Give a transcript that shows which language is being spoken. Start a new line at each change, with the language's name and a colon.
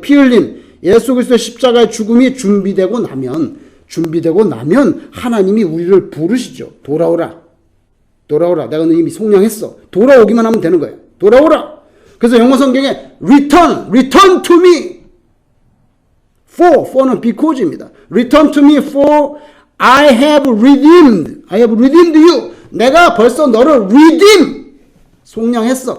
Korean: 피 흘림, 예수 그리스도의 십자가의 죽음이 준비되고 나면 하나님이 우리를 부르시죠. 돌아오라. 내가 너 이미 속량했어. 돌아오기만 하면 되는 거예요. 돌아오라. 그래서 영어 성경에
English: return to me.
Korean: for는 because입니다.
English: return to me for I have redeemed you.
Korean: 내가 벌써 너를 redeem, 속량했어.